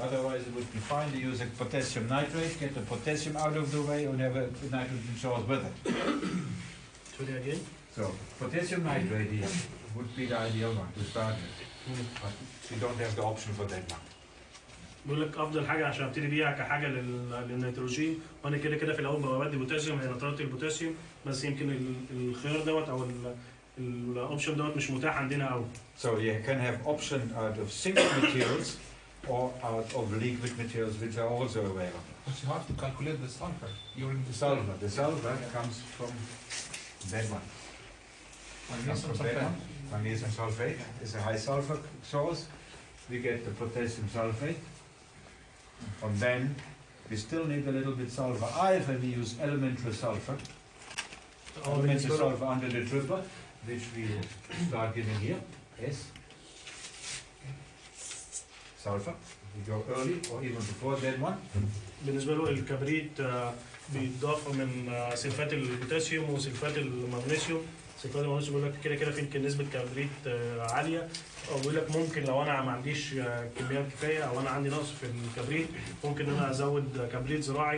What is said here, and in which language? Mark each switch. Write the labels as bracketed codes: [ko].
[en] Otherwise, it would be fine to use a potassium nitrate, get the potassium out of the way, and have a nitrogen source with it. So again. So potassium nitrate here would be the ideal one to start with, but you don't have the option for that one. [ar] بيقول لك افضل حاجه عشان ابتدي بيها كحاجه للنيتروجين، وانا كده كده في الاول بدي بوتاسيوم هي نترات البوتاسيوم، بس يمكن الخيار دوت او الاوبشن دوت مش متاح عندنا قوي. [en] So you can have option out of single materials or out of liquid materials, which are also available. But you have to calculate the sulfur during the Sulfur. The sulfur comes from that one. magnesium sulfate. Magnesium sulfate is a high sulfur source. We get the potassium sulfate, and then we still need a little bit sulfur. Either we use elementary sulfur under the dripper, which we start giving here. Yes. Sulfur. We go early or even before that one. [ar] بالنسبه له الكبريت بيتضاف من سلفات البوتاسيوم وسلفات المغنيسيوم. سلفات المغنيسيوم بيقول لك كده كده في نسبه كبريت عاليه، او بيقول لك ممكن لو انا ما عنديش كميات كفايه او انا عندي نقص في الكبريت ممكن ان انا ازود كبريت زراعي.